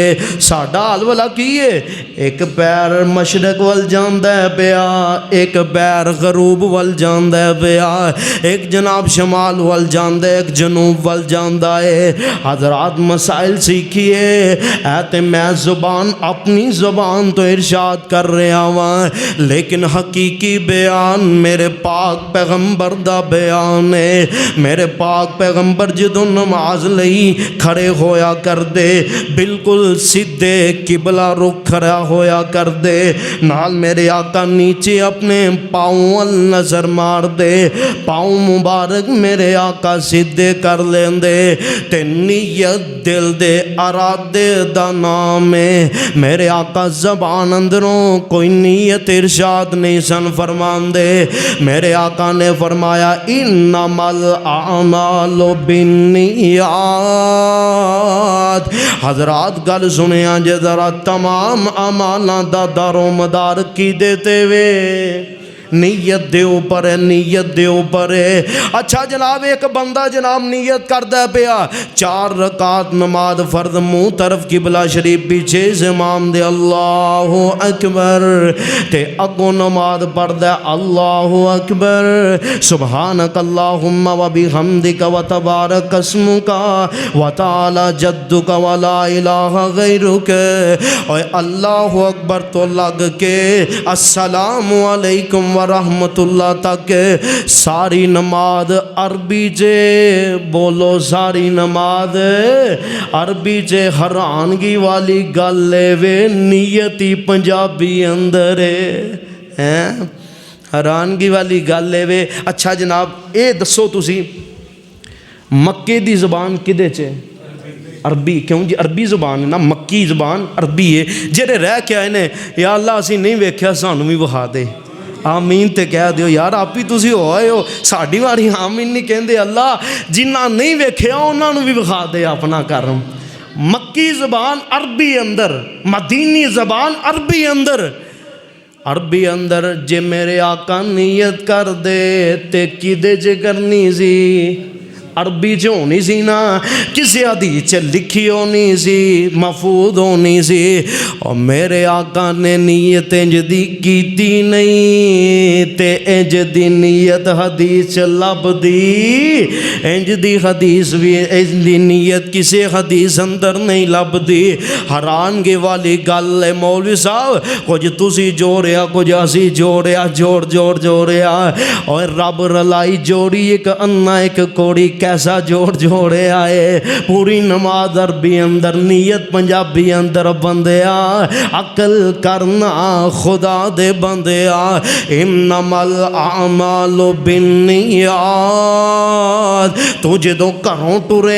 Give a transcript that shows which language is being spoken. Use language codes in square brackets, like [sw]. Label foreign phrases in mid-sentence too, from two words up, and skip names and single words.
[pa] ساڈا حال والا کیے، ایک پیر مشرق وال جاندا ہے پیا، ایک پیر غروب وال جاندا ہے پیا، ایک جناب شمال وال جاندا ہے، ایک جنوب وال جاندا ہے۔ حضرات مسائل سی سیکھیے اے تے میں زبان اپنی زبان تو ارشاد کر رہا ہاں لیکن حقیقی بیان میرے پاک پیغمبر دا بیان ہے میرے پاک پیغمبر جدوں نماز لئی کھڑے ہویا کر دے بالکل سیدھے قبلہ رخ کھڑا ہویا کر دے نال میرے آقا نیچے اپنے پاؤں نظر مار دے پاؤں مبارک میرے آقا سیدھے کر لین دے تے نیت دل دے ارادے دا نام ہے میرے آقا زبان اندروں کوئی نیت ارشاد نہیں سن فرمان دے میرے آقا نے فرمایا [ar] انما الاعمال بالنیات [pa] حضرات گل سنیا جے ذرا تمام اعمالاں دا دار و مدار کی دیتے وے نیت دے اوپر ہے نیت دے اوپر ہے اچھا جناب ایک بندہ جناب نیت کردا پیا 4 رکعت نماز فرض منہ طرف قبلہ شریف پیچھے امام دے [ar] اللہ اکبر [pa] تے اگوں نماز پڑھدا [ar] اللہ اکبر سبحانک اللہم و بحمدک و تبارک اسمک و تعالی جدک و لا الہ غیرک اور اللہ اکبر [pa] تو لگ کے [ar] السلام علیکم ورحمت [pa] اللہ تک ساری نماز عربی جے بولو ساری نماز عربی جے حیرانگی والی گل لے وے نیتی پنجابی اندر ہے حیرانگی والی گل لے وے اچھا جناب اے دسو تسی مکے دی زبان کدے چے عربی کیوں جی عربی زبان ہے نا مکی زبان عربی ہے جڑے رہ کے آئے نے یا اللہ اسی نہیں ویکھیا سانوں بھی وہا دے آمین تے کہہ دیو یار آپ ہی تسی ہوئے ہو ساڑھی واری آمین نہیں کہندے اللہ جنہ نہیں ویکھیا انہاں نوں بھی وکھا دے اپنا کرم مکی زبان عربی اندر مدینی زبان عربی اندر جے میرے آقا نیت کر دے تے کدے جے کرنی سی عربی جو ہونی سی نا کسی حدیث لکھی ہونی سی محفوظ ہونی سی اور میرے آقا نے نیت انج دی کیتی نہیں تے انج دی نیت حدیث لب دی انج دی حدیث بھی انج دی نیت کسی حدیث اندر نہیں لب دی حیرانگی والی گل ہے مولوی صاحب کچھ تسی جوڑیا کچھ اسی جوڑیا جوڑیا اور رب رلائی جوڑی ایک انا ایک کوڑی کیسا جوڑے آئے پوری نماز عربی اندر نیت پنجابی اندر بندیا عقل کرنا خدا دے بندیا [ar] انما الاعمال بالنیات [pa] تو جدوں گھروں ٹرے